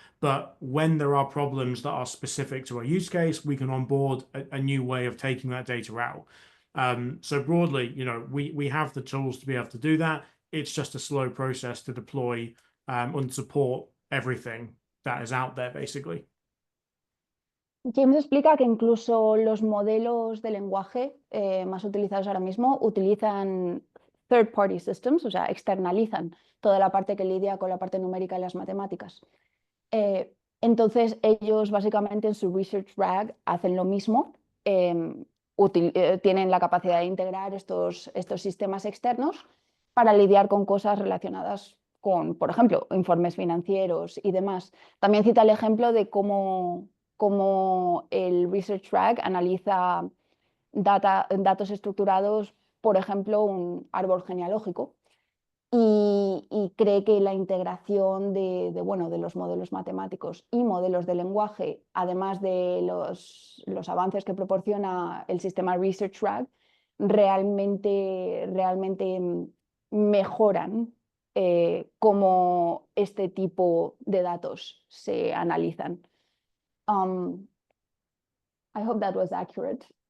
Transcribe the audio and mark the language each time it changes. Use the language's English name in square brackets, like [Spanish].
[English] But when there are problems that are specific to a use case, we can onboard a new way of taking that data out. So broadly, we have the tools to be able to do that. It's just a slow process to deploy and support everything that is out there, basically. [Spanish] James explica que incluso los modelos de lenguaje más utilizados ahora mismo utilizan [English] third-party systems, [Spanish] o sea, externalizan toda la parte que lidia con la parte numérica y las matemáticas. Entonces, ellos básicamente en su Research RAG hacen lo mismo, tienen la capacidad de integrar estos sistemas externos para lidiar con cosas relacionadas con, por ejemplo, informes financieros y demás. También cita el ejemplo de cómo el Research RAG analiza datos estructurados, por ejemplo, un árbol genealógico, y cree que la integración de los modelos matemáticos y modelos de lenguaje, además de los avances que proporciona el sistema Research RAG, realmente mejoran cómo este tipo de datos se analizan. [English] I hope that was accurate.